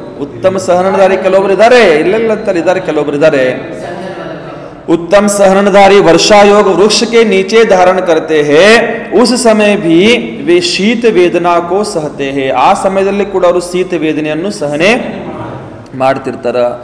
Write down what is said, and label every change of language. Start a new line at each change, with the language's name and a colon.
Kannada: ಉತ್ತಮ ಸಹನಧಾರಿ ಕೆಲವೊಬ್ರು ಇದ್ದಾರೆ, ಇಲ್ಲೆಲ್ಲ ಅಂತಾರೆ ಇದ್ದಾರೆ, ಕೆಲವೊಬ್ರು ಇದ್ದಾರೆ.
Hindi: उत्तम सहनधारी वर्षा योग वृक्ष के नीचे धारण करते हैं, उस समय भी वे शीत वेदना को सहते हैं.
Kannada: ಆ ಸಮಯದಲ್ಲಿ ಕೂಡ ಅವರು ಶೀತ ವೇದನೆಯನ್ನು ಸಹನೆ ಮಾಡ್ತಿರ್ತಾರ.